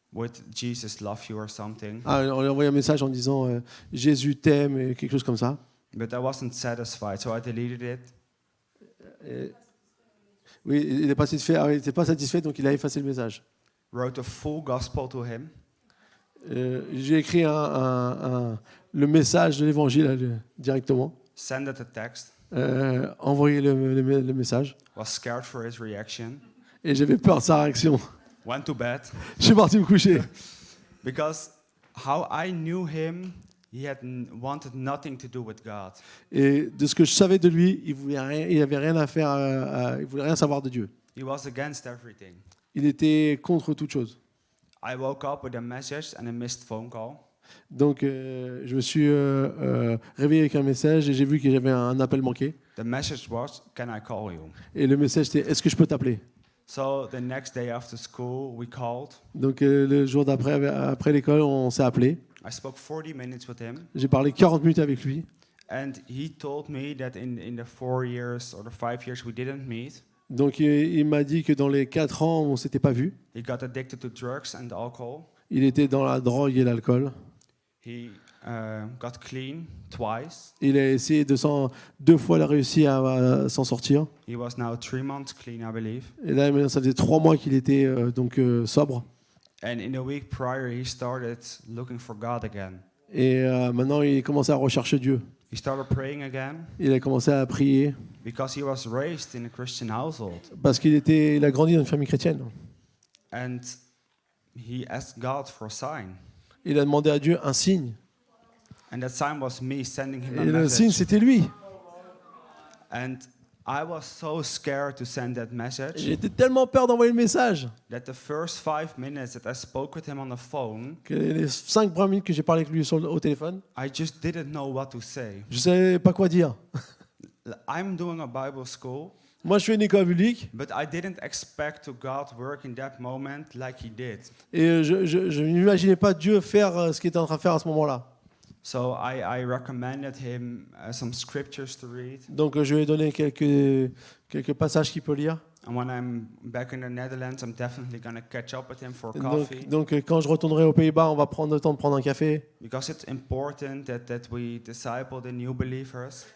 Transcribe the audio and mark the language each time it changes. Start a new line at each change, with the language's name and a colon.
English: with Jesus love you or something.
French: Ah, on lui a envoyé un message en disant Jésus t'aime et quelque chose comme ça.
English: But I wasn't satisfied, so I deleted it.
French: Oui, il n'est pas satisfait. Ah, il n'était pas satisfait, donc il a effacé le message.
English: Wrote a full gospel to him.
French: J'ai écrit le message de l'évangile directement.
English: Sent a text.
French: Envoyé le message.
English: Was scared for his reaction.
French: Et j'avais peur de sa réaction.
English: Went to bed.
French: Je suis parti me coucher.
English: Because how I knew him, he wanted nothing to do with God.
French: Et de ce que je savais de lui, il avait rien à faire, il voulait rien savoir de Dieu.
English: He was against everything.
French: Il était contre toute chose.
English: I woke up with a message and a missed phone call.
French: Donc, je me suis réveillé avec un message et j'ai vu que j'avais un appel manqué.
English: The message was, "Can I call you?"
French: Et le message c'était, est-ce que je peux t'appeler?
English: So the next day after school, we called.
French: Donc, le jour d'après, après l'école, on s'est appelé.
English: I spoke 40 minutes with him,
French: J'ai parlé 40 minutes avec lui.
English: and he told me that in the 4 years or the 5 years we didn't meet,
French: Donc, il m'a dit que dans les 4 ans, on ne s'était pas vu.
English: he got addicted to drugs and alcohol.
French: Il était dans la drogue et l'alcool.
English: He got clean twice.
French: Il a essayé 2 fois, il a réussi à s'en sortir.
English: He was now 3 months clean, I believe.
French: Et là, maintenant, ça faisait 3 mois qu'il était sobre.
English: And in the week prior, he started looking for God again.
French: Et maintenant, il commençait à rechercher Dieu.
English: He started praying again
French: Il a commencé à prier
English: because he was raised in a Christian household.
French: parce il a grandi dans une famille chrétienne.
English: And he asked God for a sign.
French: Il a demandé à Dieu un signe.
English: And that sign was me sending him a
French: Et le signe,
English: message.
French: c'était lui.
English: And I was so scared to send that message
French: J'étais tellement peur d'envoyer le message
English: that the first 5 minutes that I spoke with him on the phone,
French: que les 5 premières minutes que j'ai parlé avec lui au téléphone,
English: I just didn't know what to say.
French: je ne savais pas quoi dire.
English: I'm doing a Bible school,
French: Moi, je fais une école biblique
English: but I didn't expect to God work in that moment like he did.
French: et je n'imaginais pas Dieu faire ce qu'il était en train de faire à ce moment-là.
English: So I recommended him some scriptures to read.
French: Donc, je lui ai donné quelques passages qu'il peut lire.
English: And when I'm back in the Netherlands, I'm definitely going to catch up with him for
French: Donc,
English: coffee.
French: quand je retournerai aux Pays-Bas, on va prendre le temps de prendre un café.
English: Because it's important that we disciple the new believers.